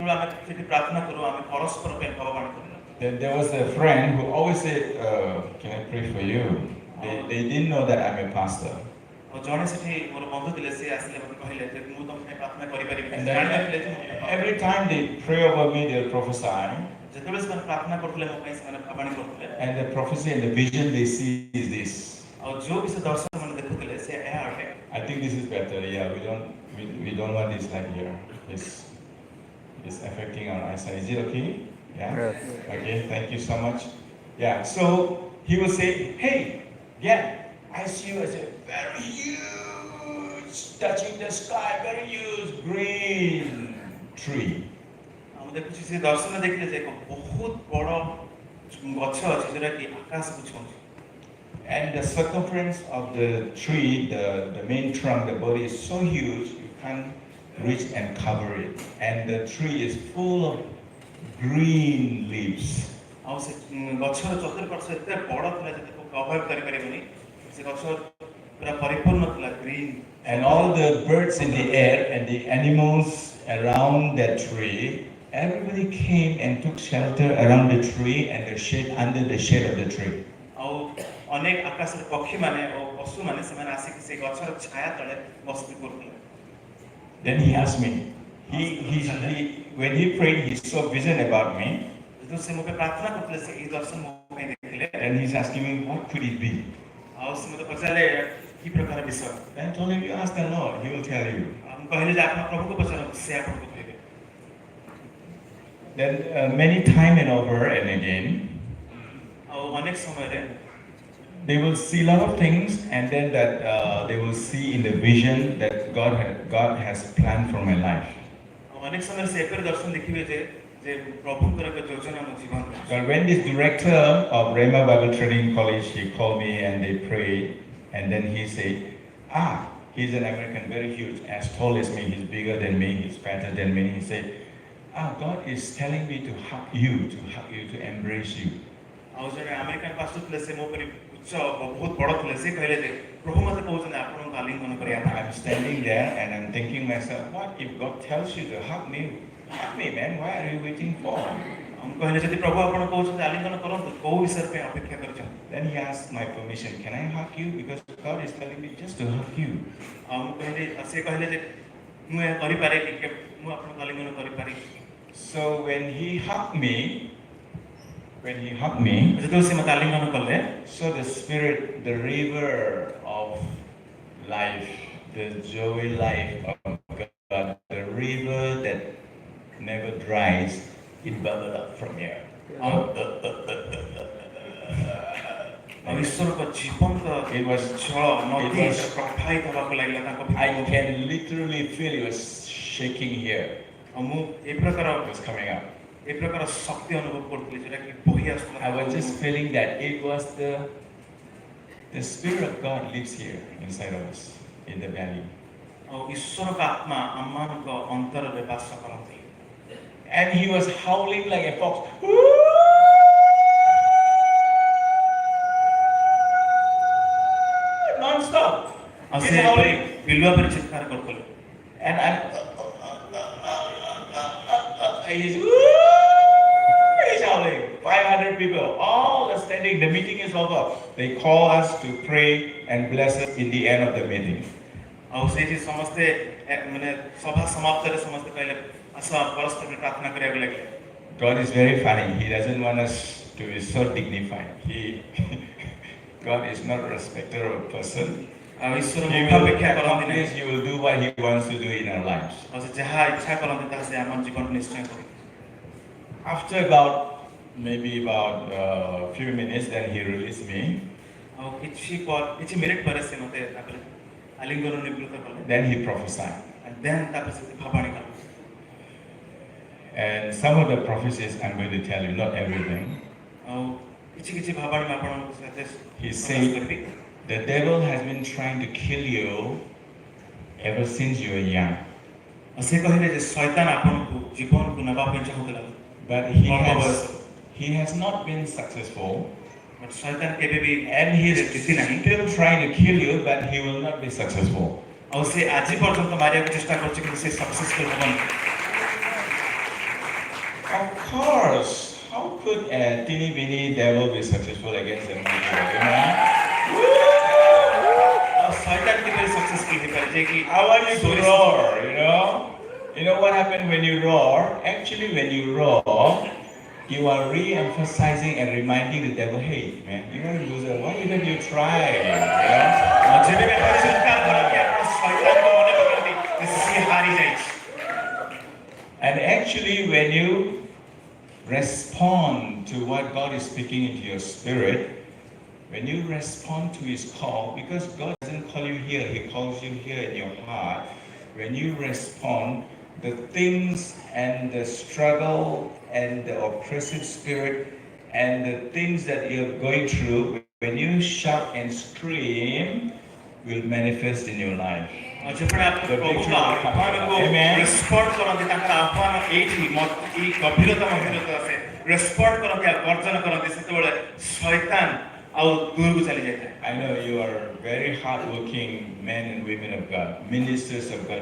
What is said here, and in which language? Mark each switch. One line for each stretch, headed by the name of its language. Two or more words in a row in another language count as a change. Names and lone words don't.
English: Then there was a friend who always said, can I pray for you? They didn't know that I'm a pastor. And then every time they pray over me, they'll prophesy.
Odia: ଯେତେବେଳେ ସେମାନେ ପ୍ରାର୍ଥନା କରୁଥିଲେ ମୋ ପାଇଁ ସେମାନେ ଭାବାଣୀ କରୁଥିଲେ
English: And the prophecy and the vision they see is this.
Odia: ଆଉ ଯୋଉ ବି ସେ ଦର୍ଶନ ସେମାନେ ଦେଖୁଥିଲେ ସେ ଏହା ଅଟେ।
English: I think this is better. Yeah, we don't want this like here. It's affecting our eyesight. Is it okay? Yeah. Yes. Okay. Thank you so much. Yeah. So he will say, "Hey, yeah, I see you as a very huge, touching the sky, very huge green tree."
Odia: ମୁଁ ଦେଖୁଛି ସେ ଦର୍ଶନ ଦେଖିଲେ ଯେ ଏକ ବହୁତ ବଡ଼ ଗଛ ଅଛି ଯୋଉଟାକି ଆକାଶକୁ ଛୁଉଁଛି।
English: And the circumference of the tree, the main trunk, the body is so huge you can't reach and cover it. And the tree is full of green leaves.
Odia: ଆଉ ସେ ଗଛର ଚତୁଃପାର୍ଶ୍ୱ ଏତେ ବଡ଼ ଥିଲା ଯେ ତାକୁ କଭର କରିପାରିବନି। ସେ ଗଛ ପୁରା ପରିପୂର୍ଣ୍ଣ ଥିଲା ଗ୍ରୀନ।
English: And all the birds in the air and the animals around that tree, everybody came and took shelter around the tree and the shade under the shade of the tree.
Odia: ଆଉ ଅନେକ ଆକାଶରେ ପକ୍ଷୀମାନେ ଓ ପଶୁମାନେ ସେମାନେ ଆସିକି ସେ ଗଛର ଛାୟା ତଳେ ବସତି କରୁଥିଲେ।
English: Then he asked me, when he prayed, he saw vision about me.
Odia: ଯେତେବେଳେ ସେ ମୋ ପାଇଁ ପ୍ରାର୍ଥନା କରୁଥିଲେ ସେ ଏହି ଦର୍ଶନ ମୋ ପାଇଁ ଦେଖିଲେ।
English: And he's asking me, what could it be?
Odia: ଆଉ ସେ ମୋତେ ପଚାରିଲେ କି ପ୍ରକାର ବିଷୟ?
English: Then I told him, you ask the Lord, he will tell you.
Odia: ମୁଁ କହିଲି ଯେ ଆପଣ ପ୍ରଭୁଙ୍କୁ ପଚାରନ୍ତୁ ସେ ଆପଣଙ୍କୁ କହିବେ।
English: Then many time and over and again,
Odia: ଆଉ ଅନେକ ସମୟରେ
English: they will see a lot of things, and then that they will see in the vision that God has planned for my life.
Odia: ଆଉ ଅନେକ ସମୟରେ ସେ ଏପରି ଦର୍ଶନ ଦେଖିବେ ଯେ ପ୍ରଭୁଙ୍କର ଏକ ଯୋଜନା ମୋ ଜୀବନରେ।
English: But when this director of Rhema Bible Training College, he called me and they prayed, and then he said, he's an American, very huge, as tall as me, he's bigger than me, he's fatter than me. He said, God is telling me to hug you, to embrace you.
Odia: ଆଉ ଜଣେ
English: American pastor
Odia: ଥିଲେ ସେ ମୋ ପରି ଉଚ୍ଚ ବହୁତ ବଡ଼ ଥିଲେ ସେ କହିଲେ ଯେ ପ୍ରଭୁ ମୋତେ କହୁଛନ୍ତି ଆପଣଙ୍କୁ ଆଲିଙ୍ଗନ କରିବା ପାଇଁ।
English: I'm standing there and I'm thinking myself, what if God tells you to hug me, man, why are you waiting for?
Odia: ମୁଁ କହିଲେ ଯଦି ପ୍ରଭୁ ଆପଣ କହୁଛନ୍ତି ଆଲିଙ୍ଗନ କରନ୍ତୁ କୋଉ ବିଷୟ ପାଇଁ ଅପେକ୍ଷା କରିଛନ୍ତି?
English: Then he asked my permission, can I hug you? Because God is telling me just to hug you.
Odia: ଆଉ ମୁଁ କହିଲି ସେ କହିଲେ ଯେ ମୁଁ ଏହା କରିପାରେ କି ମୁଁ ଆପଣଙ୍କୁ ଆଲିଙ୍ଗନ କରିପାରେ?
English: So when he hugged me,
Odia: ଯେତେବେଳେ ସେ ମୋତେ ଆଲିଙ୍ଗନ କଲେ,
English: so the spirit, the river of life, the joy life of God, the river that never dries, it bubbled up from here.
Odia: ଆଉ ଈଶ୍ୱରଙ୍କ ଜୀବନ୍ତ
English: It was
Odia: ଜଳ ନଦୀ ପ୍ରବାହିତ ହେବାକୁ ଲାଗିଲା ତାଙ୍କ
English: I can literally feel it was shaking here.
Odia: ଆଉ ମୁଁ ଏ ପ୍ରକାର
English: It was coming up.
Odia: ଏ ପ୍ରକାର ଶକ୍ତି ଅନୁଭବ କରୁଥିଲି ଯୋଉଟା କି ବହି ଆସୁଥିଲା।
English: I was just feeling that it was the Spirit of God lives here inside of us in the belly.
Odia: ଆଉ ଈଶ୍ୱରଙ୍କ ଆତ୍ମା ଆମମାନଙ୍କ ଅନ୍ତରରେ ବାସ କରନ୍ତି।
English: And he was howling like a fox. Non-stop.
Odia: ଆଉ
English: He's
Odia: ସେ
English: howling.
Odia: ବିଲୁଆ ପରି ଚିତ୍କାର କରୁଥିଲେ।
English: And he's howling. 500 people, all are standing. The meeting is over. They call us to pray and bless us in the end of the meeting.
Odia: ଆଉ ସେଇଠି ସମସ୍ତେ ମାନେ ସଭା ସମାପ୍ତରେ ସମସ୍ତେ କହିଲେ ଆସ ପରସ୍ପର ପ୍ରାର୍ଥନା କରିବାକୁ ଲାଗିଲେ।
English: God is very funny. He doesn't want us to be so dignified. God is not a respecter of person.
Odia: ଆଉ ଈଶ୍ୱର
English: He
Odia: ମୁଖ୍ୟ ଅପେକ୍ଷା କରନ୍ତି ନାହିଁ।
English: He will do what He wants to do in our lives.
Odia: ଆଉ ସେ ଯାହା ଇଚ୍ଛା କରନ୍ତି ତାହା ସେ ଆମ ଜୀବନରେ ନିଶ୍ଚୟ କରନ୍ତି।
English: After about few minutes, then He released me.
Odia: ଆଉ କିଛି ମିନିଟ୍ ପରେ ସେ ମୋତେ ତାପରେ ଆଲିଙ୍ଗନ ନିବୃତ୍ତ କଲେ।
English: Then He prophesied. and then
Odia: ତାପରେ ସେ ଭାବାଣୀ କଲେ।
English: And some of the prophecies I'm going to tell you, not everything.
Odia: ଆଉ କିଛି ଭାବାଣୀ ମୁଁ ଆପଣଙ୍କ ସହିତ
English: He
Odia: ପ୍ରକାଶ
English: said,
Odia: କରିବି।
English: the devil has been trying to kill you ever since you were young.
Odia: ସେ କହିଲେ ଯେ ଶୈତାନ ଆପଣଙ୍କୁ ଜୀବନକୁ ନେବା ପାଇଁ ଚାହୁଁଥିଲା।
English: But he has not been successful.
Odia: ବଟ୍ ଶୈତାନ କେବେ ବି
English: And he is
Odia: ଜିତି ନାହିଁ।
English: still trying to kill you, but he will not be successful.
Odia: ଆଉ ସେ ଆଜି ପର୍ଯ୍ୟନ୍ତ ମାରିବାକୁ ଚେଷ୍ଟା କରୁଛି କିନ୍ତୁ ସେ ସକ୍ସେସଫୁଲ ହେବନି।
English: Of course, how could a teeny weeny devil be successful against a mighty God?
Odia: ଆଉ ଶୈତାନ କେବେ ସକ୍ସେସଫୁଲ ହେଇପାରେ ଯେ କି
English: I want you to roar, you know. You know what happens when you roar? Actually, when you roar, you are re-emphasizing and reminding the devil, hey man, you're a loser. Why didn't you try? You know?
Odia: ଯେବେ ବି ଆପଣ ଚିନ୍ତା କରନ୍ତି ଆପଣ ଶୈତାନକୁ ମନେ ପକାନ୍ତି ଯେ ସିଏ ହାରି ଯାଇଛି
English: And actually, when you respond to what God is speaking into your spirit, when you respond to His call, because God doesn't call you here, He calls you here in your heart. When you respond, the things and the struggle and the oppressive spirit and the things that you're going through, when you shout and scream, will manifest in your life.
Odia: ଯେପରି ଆପଣ ପ୍ରଭୁଙ୍କ ଆହ୍ୱାନକୁ ରେସ୍ପଣ୍ଡ କରନ୍ତି ତାଙ୍କର ଆହ୍ୱାନ ଏଇଠି ଏଇ ଗଭୀରତମ ଆସେ ରେସ୍ପଣ୍ଡ କରନ୍ତି ଆଉ ଗର୍ଜନ କରନ୍ତି ସେତେବେଳେ ଶୈତାନ ଆଉ ଦୂରକୁ ଚାଲି ଯାଇଥାଏ
English: I know you are very hardworking men and women of God, ministers of God.